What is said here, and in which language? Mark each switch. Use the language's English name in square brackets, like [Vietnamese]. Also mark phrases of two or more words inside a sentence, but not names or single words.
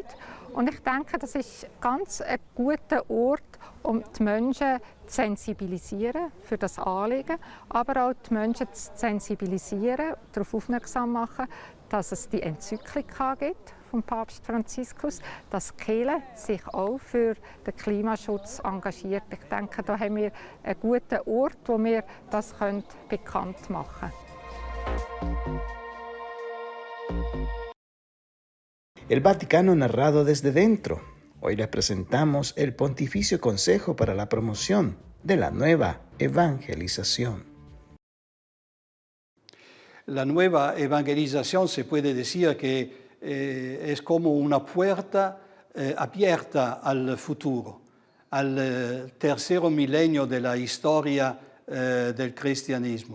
[German] Und ich denke, das ist ganz ein guter Ort, um die Menschen zu sensibilisieren für das Anliegen, aber auch die Menschen zu sensibilisieren, darauf aufmerksam machen, dass es die Enzyklika gibt vom Papst Franziskus, dass die Kirche sich auch für den Klimaschutz engagiert. Ich denke, da haben wir einen guten Ort, wo wir das bekannt machen können. [Spanish] El Vaticano narrado desde dentro. Hoy les presentamos el Pontificio Consejo para la Promoción de la Nueva Evangelización. La nueva evangelización se puede decir que es como una puerta abierta al futuro, al tercer milenio de la historia del cristianismo.